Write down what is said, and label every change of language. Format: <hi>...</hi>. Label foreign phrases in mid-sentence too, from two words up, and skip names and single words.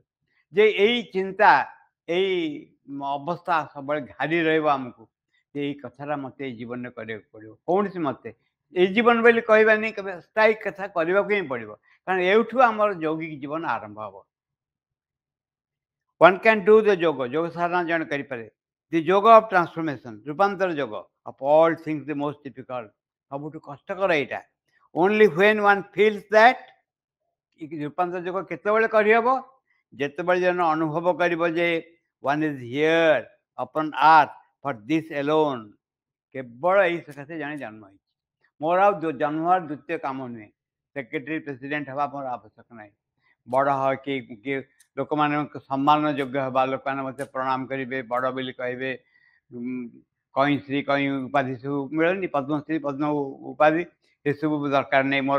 <or>ଯେ ଏଇ ଚିନ୍ତା, ଏଇ ଅବସ୍ଥା ସବୁବେଳେ ଘାରି ରହିବ ଆମକୁ ଯେ ଏଇ କଥାଟା ମୋତେ ଏଇ ଜୀବନରେ କରିବାକୁ ପଡ଼ିବ। କୌଣସି ମତେ ଏଇ ଜୀବନ ବୋଲି କହିବାନି, କେବେ ସ୍ଥାୟୀ କଥା କରିବାକୁ ହିଁ ପଡ଼ିବ, କାରଣ ଏଇଠୁ ଆମର ଯୌଗିକ ଜୀବନ ଆରମ୍ଭ ହେବ।</or> <en>one can do the yoga,</en> <or>ଯୋଗ ସାଧନା ଜଣେ କରିପାରେ।</or> <en>the yoga of transformation,</en> <or>ରୂପାନ୍ତର ଯୋଗ,</or> <en>of all things the most difficult.</en> <or>ସବୁଠୁ କଷ୍ଟକର ଏଇଟା.</or> <en>Only when one feels that,</en> <or>ରୂପାନ୍ତର ଯୋଗ କେତେବେଳେ କରିହେବ? ଯେତେବେଳେ ଜଣେ ଅନୁଭବ କରିବ ଯେ</or> <en>one is here upon earth for this alone.</en> <or>କେବଳ ଏଇ ସକାଶେ ଜଣେ ଜନ୍ମ ହେଇଛି. ମୋର ଆଉ ଜନ୍ମ ହବାର ଦ୍ୱିତୀୟ କାମ ନୁହେଁ. ସେକ୍ରେଟାରୀ ପ୍ରେସିଡେଣ୍ଟ ହେବା ମୋର ଆବଶ୍ୟକ ନାହିଁ. ବଡ଼ କିଏ ଲୋକମାନଙ୍କ ସମ୍ମାନ ଯୋଗ୍ୟ ହେବା, ଲୋକମାନେ ମୋତେ ପ୍ରଣାମ କରିବେ, ବଡ଼ ବୋଲି କହିବେ, କଇଁଶ୍ରୀ କଇଁ ଉପାଧି ସବୁ ମିଳେନି, ପଦ୍ମଶ୍ରୀ ପଦ୍ମ ଉପାଧି, ଏସବୁ ଦରକାର ନାହିଁ ମୋର.</or>